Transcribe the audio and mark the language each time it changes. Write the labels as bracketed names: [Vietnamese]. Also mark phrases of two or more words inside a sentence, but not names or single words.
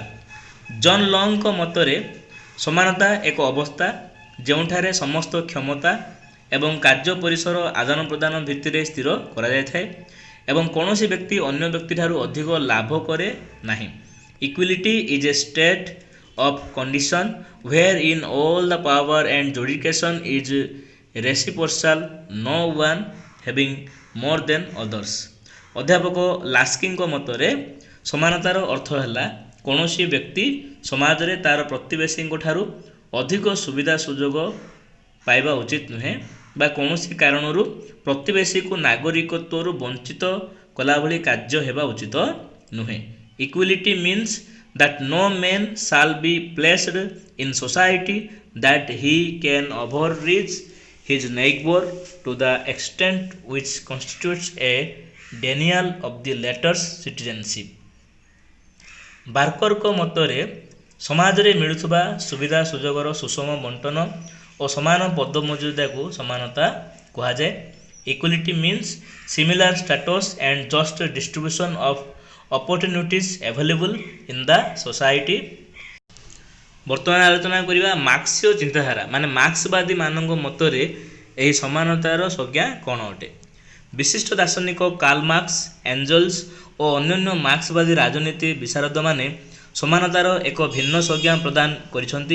[Odia] ଜନ୍ ଲଙ୍ଗ୍ଙ୍କ ମତରେ ସମାନତା ଏକ ଅବସ୍ଥା ଯେଉଁଠାରେ ସମସ୍ତ କ୍ଷମତା ଏବଂ କାର୍ଯ୍ୟ ପରିସର ଆଦାନ ପ୍ରଦାନ ଭିତ୍ତିରେ ସ୍ଥିର କରାଯାଇଥାଏ ଏବଂ କୌଣସି ବ୍ୟକ୍ତି ଅନ୍ୟ ବ୍ୟକ୍ତିଠାରୁ ଅଧିକ ଲାଭ କରେ ନାହିଁ। [English] equality is a state of condition where in all the power and jurisdiction is reciprocal, no one having more than others। [Odia] ଅଧ୍ୟାପକ ଲାସ୍କିଙ୍କ ମତରେ ସମାନତାର ଅର୍ଥ ହେଲା କୌଣସି ବ୍ୟକ୍ତି ସମାଜରେ ତାର ପ୍ରତିବେଶୀଙ୍କ ଠାରୁ ଅଧିକ ସୁବିଧା ସୁଯୋଗ ପାଇବା ଉଚିତ ନୁହେଁ ବା କୌଣସି କାରଣରୁ ପ୍ରତିବେଶୀକୁ ନାଗରିକତ୍ୱରୁ ବଞ୍ଚିତ କଲାଭଳି କାର୍ଯ୍ୟ ହେବା ଉଚିତ ନୁହେଁ। [English] equality means that no man shall be placed in society that he can overreach his neighbor to the extent which constitutes a denial of the latter's citizenship। [Odia] ବାର୍କରଙ୍କ ମତରେ ସମାଜରେ ମିଳୁଥିବା ସୁବିଧା ସୁଯୋଗର ସୁଷମ ବଣ୍ଟନ ଓ ସମାନ ପଦମର୍ଯ୍ୟାଦାକୁ ସମାନତା କୁହାଯାଏ। [English] equality means similar status and just distribution of opportunities available in the society। [Odia] ବର୍ତ୍ତମାନ ଆଲୋଚନା କରିବା ମାର୍କ୍ସୀୟ ଚିନ୍ତାଧାରା ମାନେ ମାର୍କ୍ସବାଦୀ ମାନଙ୍କ ମତରେ ଏହି ସମାନତାର ସଂଜ୍ଞା କ'ଣ ଅଟେ। ବିଶିଷ୍ଟ ଦାର୍ଶନିକ କାର୍ଲ ମାର୍କ୍ସ, ଏଞ୍ଜେଲ୍ସ ଓ ଅନ୍ୟାନ୍ୟ ମାର୍କ୍ସବାଦୀ ରାଜନୀତି ବିଶାରଦମାନେ ସମାନତାର ଏକ ଭିନ୍ନ ସଂଜ୍ଞା ପ୍ରଦାନ କରିଛନ୍ତି।